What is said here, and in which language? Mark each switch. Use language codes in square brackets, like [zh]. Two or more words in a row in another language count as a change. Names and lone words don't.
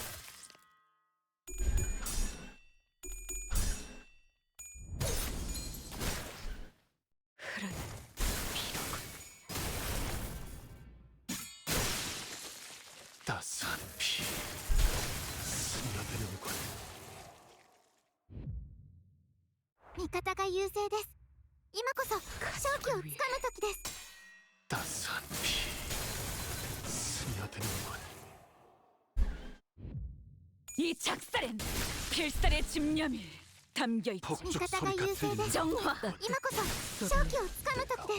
[ko] 흐르는 피로군. 따스한 피 스며드는군. [ja] 味方が優勢です。今こそ勝機をつかむ時です。 [ko] 따스한 피 스며드는군. 이 작살엔 필살의 집념이 담겨 있지. 폭죽 소리가 들리는 정화. [ja] 今こそ勝機をつかむ時です。